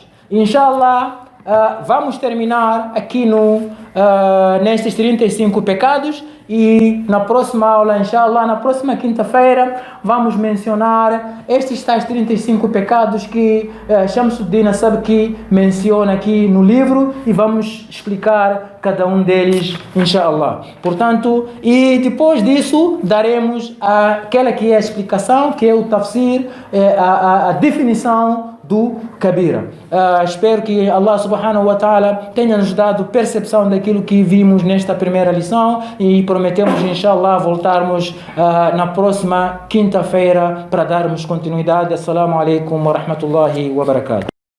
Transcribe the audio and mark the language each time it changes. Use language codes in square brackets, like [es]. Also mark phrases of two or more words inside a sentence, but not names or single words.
[pt] Inshallah, vamos terminar aqui nestes 35 pecados, e na próxima aula, inshallah, na próxima quinta-feira, vamos mencionar estes tais 35 pecados que Shamsuddin as-Sabki menciona aqui no livro, e vamos explicar cada um deles, inshallah. Portanto, e depois disso, daremos aquela que é a explicação, que é o tafsir, a definição do Kabira. Espero que Allah [ar] سبحانه وتعالى [pt] tenha nos dado percepção daquilo que vimos nesta primeira lição, e prometemos, inshallah, voltarmos na próxima quinta-feira para darmos continuidade. [ar] السلام عليكم ورحمة الله وبركاته.